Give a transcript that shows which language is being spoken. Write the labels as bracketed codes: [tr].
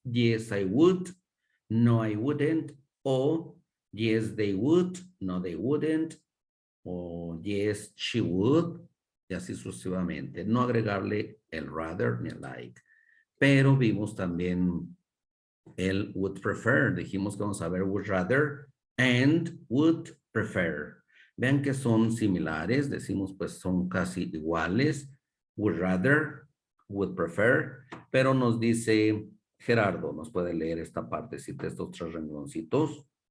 [en] Yes, I would. No, I wouldn't. O yes, they would. No, they wouldn't. [es] O [en] yes, she would. [es] Y así sucesivamente. No agregarle el rather ni el like. Pero vimos también el would prefer. Dijimos que vamos a ver [en] would rather and would prefer. [es] Vean que son similares. Decimos pues son casi iguales. [en] Would rather, would prefer. [es] Pero nos dice Gerardo, ¿nos puede leer esta partecita, estos tres rengloncitos?